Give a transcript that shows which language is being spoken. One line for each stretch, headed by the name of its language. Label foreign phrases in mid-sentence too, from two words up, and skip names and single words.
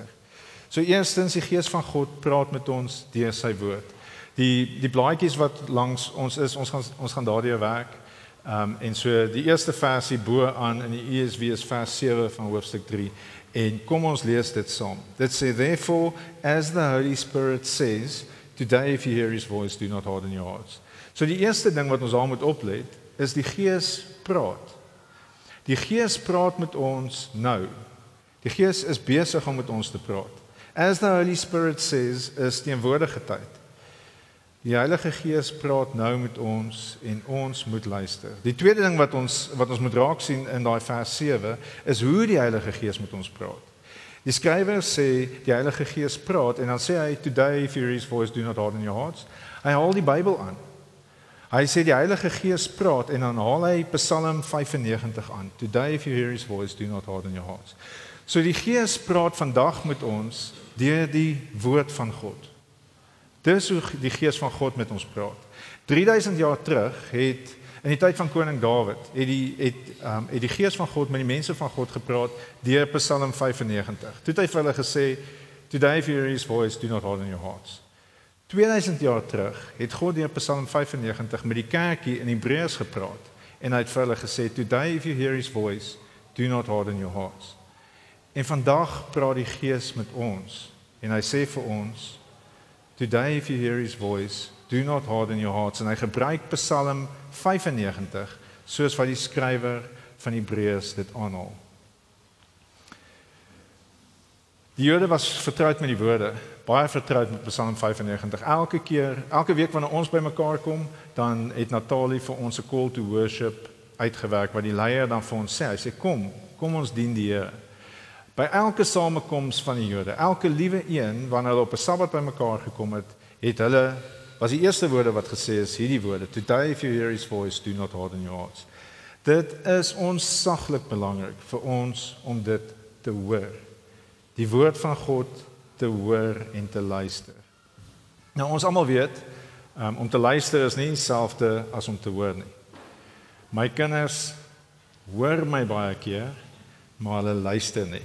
Afrikaans: So eerstens, die Gees van God praat met ons deur sy woord. Die blaadjies wat langs ons is, ons gaan daardeur werk. En so die eerste versie bo aan in die ESV is vers 7 van hoofstuk 3. En kom ons lees dit saam. Dit sê,
English: therefore, as the Holy Spirit says, today if you hear his voice, do not harden your hearts.
Afrikaans: So die eerste ding wat ons daar moet oplet, is die Gees praat. Die Gees praat met ons nou. Die Gees is besig om met ons te praat.
English: As the Holy Spirit says,
Afrikaans: is teenwoordige tyd. Die Heilige Gees praat nou met ons en ons moet luister. Die tweede ding wat ons moet raak sien in daai vers 7 is hoe die Heilige Gees met ons praat. Die skrywer sê die Heilige Gees praat en dan sê hy
English: today if you hear his voice do not harden your hearts.
Afrikaans: Hy haal die Bybel aan. Hy sê die Heilige Gees praat en dan haal hy Psalm 95 aan.
English: Today if you hear his voice do not harden your hearts.
Afrikaans: So die Gees praat vandag met ons deur die woord van God. Dis hoe die Gees van God met ons praat. 3000 jaar terug het in die tyd van koning Dawid het die Gees van God met die mense van God gepraat deur Psalm 95. Toe het hy vir hulle gesê,
English: today if you hear his voice do not harden your hearts.
Afrikaans: 2000 jaar terug het God deur Psalm 95 met die kerkie in Hebreërs gepraat en hy het vir hulle gesê,
English: today if you hear his voice do not harden your hearts.
Afrikaans: En vandag praat die Gees met ons en hy sê vir ons,
English: today if you hear his voice, do not harden your hearts.
Afrikaans: En hy gebruik Psalm 95 soos wat die skrywer van Hebreërs dit aanhaal. Die Jode was vertroud met die woorde, baie vertroud met Psalm 95. Elke week wanneer ons bymekaar kom, dan het Natalie vir ons 'n
English: call to worship
Afrikaans: uitgewerk wat die leier dan vir ons sê. Hy sê kom ons dien die Here. By elke samekoms van die Jode, elke liewe een wanneer hulle op 'n Sabbat bymekaar gekom het hulle was die eerste woorde wat gesê is hierdie woorde,
English: today if you hear his voice do not harden your hearts.
Afrikaans: Dit is ontsaglik belangrik vir ons om dit te hoor. Die woord van God te hoor en te luister. Nou ons almal weet, om te luister is nie dieselfde as om te hoor nie. My kinders hoor my baie keer, maar hulle luister nie.